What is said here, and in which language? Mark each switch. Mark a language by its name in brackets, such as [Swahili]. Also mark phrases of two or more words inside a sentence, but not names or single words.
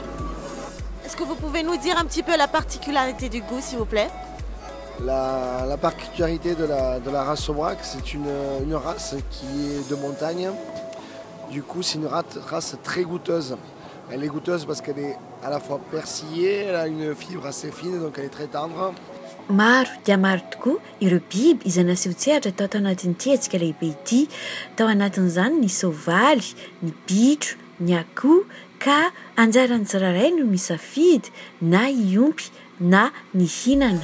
[French] Est-ce que vous pouvez nous dire un petit peu la particularité du goût, s'il vous plaît? La particularité de la race Aubrac, c'est une race qui est de montagne. Du coup, c'est une race très goûteuse. Elle est goûteuse parce qu'elle est à la fois persillée, elle a une fibre assez fine, donc elle est très tendre. [Malagasy] Maro dia maro tokoa ireo biby izay naseho-tsehatra tao anatin'ity hetsika lehibe ity. Tao anatin'izany ny soavaly, ny bitro, ny akoho ka anjaran'ny tsirairay no misafidy na hiompy na ny hinana.